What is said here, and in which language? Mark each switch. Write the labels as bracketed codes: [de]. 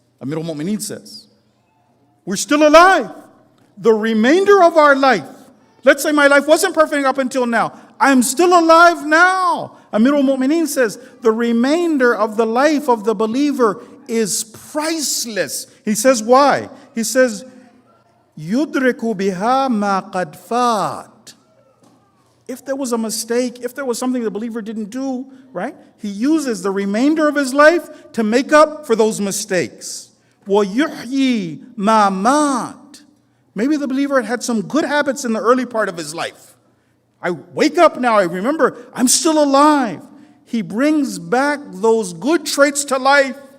[en] Amirul Mu'mineen says, we're still alive. The remainder of our life, let's say my life wasn't perfect up until now, I'm still alive now. Amirul Mu'mineen says, the remainder of the life of the believer is priceless. He says, why? He says, [ar] يُدْرِكُ بِهَا مَا قَدْ فَاتْ. [en] if there was a mistake, if there was something the believer didn't do, right? He uses the remainder of his life to make up for those mistakes. [ar] وَيُحْيِي مَا مَاتْ. [en] Maybe the believer had some good habits in the early part of his life. I wake up now, I remember I'm still alive. He brings back those good traits to life.